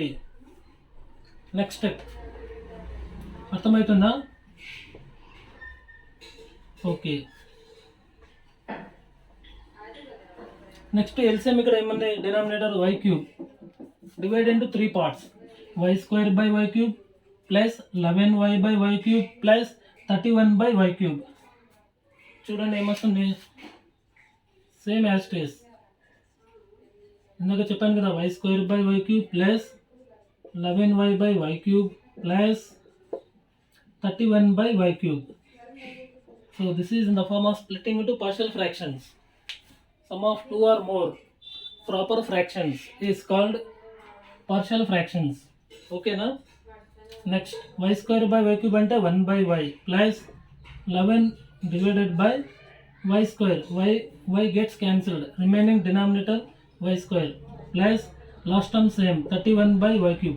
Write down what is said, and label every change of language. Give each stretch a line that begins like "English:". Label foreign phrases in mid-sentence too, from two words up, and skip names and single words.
English: next step అర్థమవుతుందా? Okay. Next LCM
Telugu: ఇక్కడ ఏముంది,
English: denominator y cube divide into 3 parts, y square by y cube plus 11y by y cube plus 31 by y cube.
Telugu: చూడండి ఏమొస్తుంది,
English: same as it is.
Telugu: ఇందాక చెప్పాను కదా,
English: y square by y cube plus 11y by y cube plus 31 by y cube. So this is in the form of splitting into partial fractions. Sum of 2 or more proper fractions is called partial fractions.
Telugu: ఓకేనా.
English: next y square by y cube అంటే 1 by y plus 11 divided by y square, y gets cancelled, remaining denominator y square plus last term same 31 by y cube.